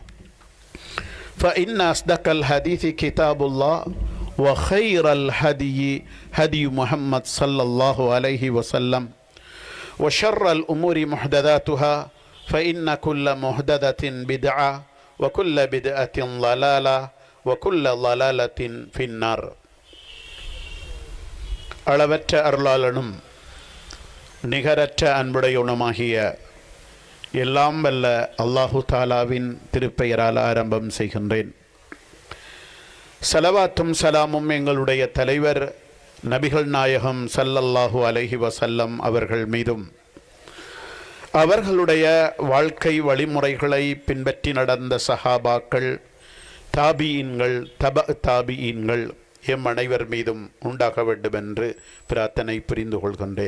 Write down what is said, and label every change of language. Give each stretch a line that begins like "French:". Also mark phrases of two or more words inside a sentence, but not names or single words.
Arabic: فإن أصدق الحديث كتاب الله وخير الهدي هدي محمد صلى الله عليه وسلم وشر الأمور محدثاتها فإن كل محدثة بدعة وكل بدعة ضلالة وكل ضلالة في النار
Tamil: அளவற்ற அருளாளனும் நிகரற்ற அன்புடையவனுமாகிய எல்லாம் வல்ல அல்லாஹு தாலாவின் திருப்பெயரால் ஆரம்பம் செய்கின்றேன். ஸலவாத்தும் சலாமும் எங்களுடைய தலைவர் நபிகள் நாயகம்
Arabic: صلى الله عليه وسلم
Tamil: அவர்கள் மீதும் அவர்களுடைய வாழ்க்கை வழிமுறைகளை பின்பற்றி நடந்த சஹாபாக்கள், தாபியீன்கள், தாபியீன்கள் எம் அனைவர் மீதும் உண்டாக வேண்டும் என்று பிரார்த்தனை புரிந்து கொள்கின்றேன்.